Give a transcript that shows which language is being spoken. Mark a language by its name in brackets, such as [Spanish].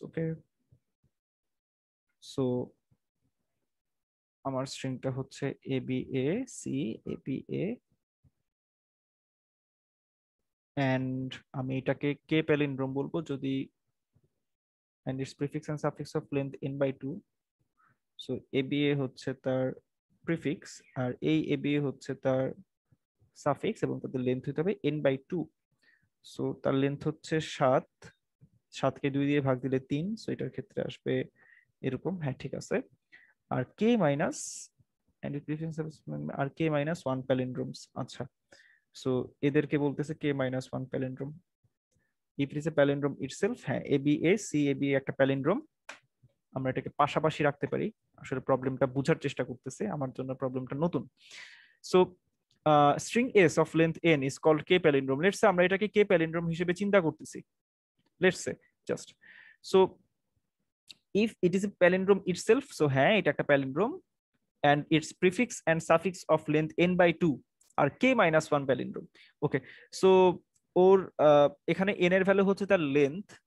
[English] Okay, [Bangla] so আমার স্ট্রিংটা হচ্ছে [English] ABA, C, ABA, and [Bangla] আমি এটাকে [English] k palindrome [Bangla] বলবো যদি [English] and its prefix and suffix of length n by 2. [Bangla] So ABA হচ্ছে তার প্রিফিক্স আর এই ABA হচ্ছে তার সাফিক্স এবং তাদের লেন্থ হতে হবে n by 2. সো তার লেন্থ হচ্ছে 7, 7কে 2 দিয়ে ভাগ দিলে 3, সো এটার ক্ষেত্রে আসবে এরকম। হ্যাঁ, ঠিক আছে। [English] আর k minus and its prefix আর k minus 1 palindromes. [Bangla] আচ্ছা, সো এদেরকে বলতেছে [English] k minus 1 palindrome. if it is a palindrome itself, হ্যাঁ, ABA, C, ABA [Bangla] একটা প্যালিন্ড্রোম। আমরা এটাকে পাশাপাশি রাখতে পারি। আসলে প্রবলেমটা বোঝার চেষ্টা করতেছে, আমার জন্য প্রবলেমটা নতুন। [English] So string s of length n is called k palindrome. Let's say [Bangla] আমরা এটাকে k palindrome হিসেবে চিন্তা করতেছি। [English] Let's say just so if it is a palindrome itself, so [Bangla] হ্যাঁ, এটা একটা [English] palindrome and its prefix and suffix of length n by 2 are k minus 1 palindrome. [Bangla] Okay, so ওর এখানে n এর ভ্যালু হচ্ছে তার লেন্থ।